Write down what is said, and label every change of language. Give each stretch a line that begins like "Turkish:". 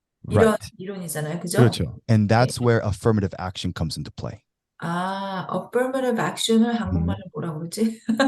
Korean: 이런
English: Right.
Korean: 이론이잖아요. 그죠? 그렇죠.
English: And that's where affirmative action comes into play.
Korean: affirmative action을 한국말로 뭐라고 그러지?